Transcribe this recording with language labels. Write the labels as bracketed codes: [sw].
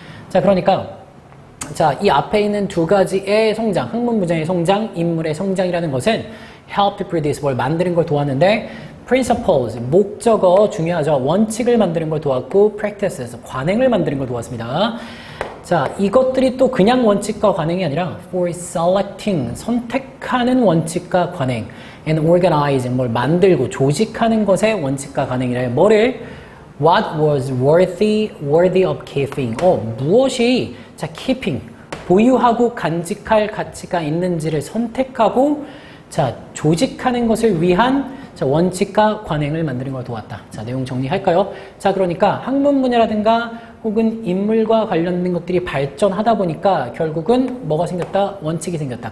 [ko] 자, 그러니까 자, 이 앞에 있는 두 가지의 성장, 학문 분야의 성장, 인물의 성장이라는 것은 [en] help to produce, [ko] 뭘 만드는 걸 도왔는데 principles, 목적어 중요하죠. 원칙을 만드는 걸 도왔고 practices, 관행을 만드는 걸 도왔습니다. 자, 이것들이 또 그냥 원칙과 관행이 아니라 [en] for selecting, [ko] 선택하는 원칙과 관행 [en] and organizing, [ko] 뭘 만들고 조직하는 것의 원칙과 관행이래요. 뭐를? [en] What was worthy of keeping. [ko] 무엇이 자, keeping, 보유하고 간직할 가치가 있는지를 선택하고 자, 조직하는 것을 위한 자, 원칙과 관행을 만드는 걸 도왔다. 자, 내용 정리할까요? 자, 그러니까 학문 분야라든가 혹은 인물과 관련된 것들이 발전하다 보니까 결국은 뭐가 생겼다? 원칙이 생겼다.